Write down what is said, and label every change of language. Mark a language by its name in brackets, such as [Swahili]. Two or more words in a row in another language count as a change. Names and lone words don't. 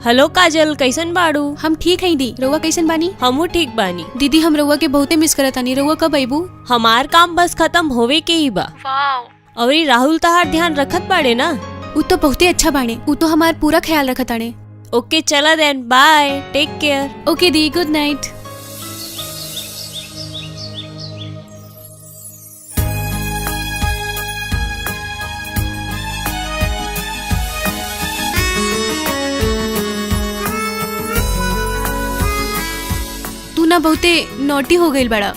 [Bhojpuri] हेलो काजल, कैसन बाड़ू? हम ठीक है दी। रउआ कैसन बानी? हमू ठीक बानी। दीदी हम रउआ के बहुते मिस करत तानी। रउआ कब आइबू? हमार काम बस खत्म होवे के ही बा। और ई राहुल तहार ध्यान रखत बाड़े ना? उ तो बहुते अच्छा बाणे। उ तो हमार पूरा ख्याल रखत ताणे। ओके चला देन, बाय, [English] take care. [Bhojpuri] ओके दी, [English] good night. [Bhojpuri] तू ना बहुते नोटी हो गई बड़ा।